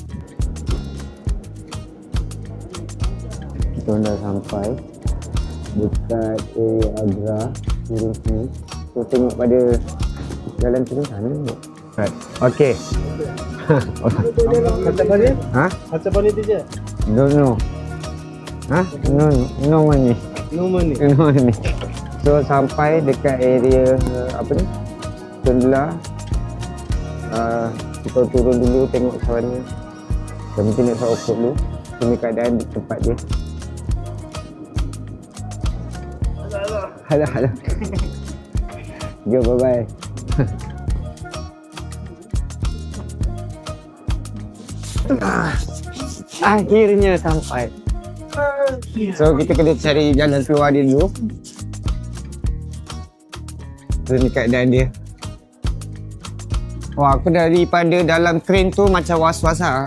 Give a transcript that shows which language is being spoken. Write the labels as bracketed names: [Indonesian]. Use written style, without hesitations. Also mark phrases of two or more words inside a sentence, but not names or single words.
[Malay] Kita dah sampai dekat Agra, turun sini. So tengok pada jalan turun sana. [English] Right. Okay. [Malay] Macam mana? Ha? Macam mana tu je? [English] Don't know. Ha? No money. No money. No money. [Malay] So sampai dekat area apa ni? Tunda. Kita turun dulu tengok macam mana. Dan mungkin nak off-road dulu. Ini keadaan di tempat dia. Halo. [English] Go, bye-bye. [Malay] Akhirnya sampai. So kita kena cari jalan keluar dia dulu. Tu ni keadaan dia. Wah, aku daripada dalam train tu macam was-was lah.